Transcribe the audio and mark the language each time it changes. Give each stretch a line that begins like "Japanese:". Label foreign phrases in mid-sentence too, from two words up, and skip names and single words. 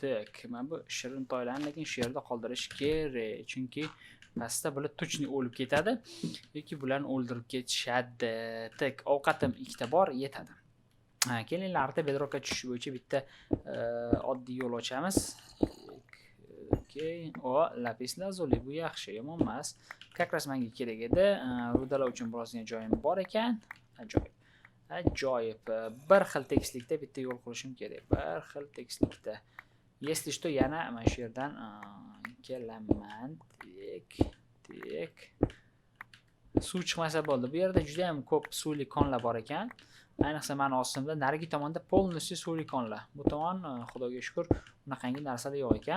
Uzbek: Men bu shirin toylarni lekin shu yerda qoldirish kerak, chunki pastda bular точно o'lib ketadi yoki bularni o'ldirib ketishadi. Ovqatim ikkita bor, yetadi. Kelinglar, arta bedrockga tushish bo'yicha bitta oddiy yo'l ochamiz. Lapis lazuli, bu yaxshi, yomon emas.
Russian: Как раз
Uzbek: menga kerak edi. Rudalar uchun birozgina joyim bor ekan. Ajoyib. Bir xil tekislikda bitta yo'l qurishim kerak. Bir xil tekislikda.
Russian: Если что,
Uzbek: yana mana shu yerdan kelaman. Tek. Suv chiqmasa bo'ldi. Bu yerda juda ham ko'p suvli konlar bor ekan. Ayniqsa meni ostimda narigi tomonda polностью suvli konlar. Bu tomon xudoga shukr bunaqangi narsalar yo'q ekan.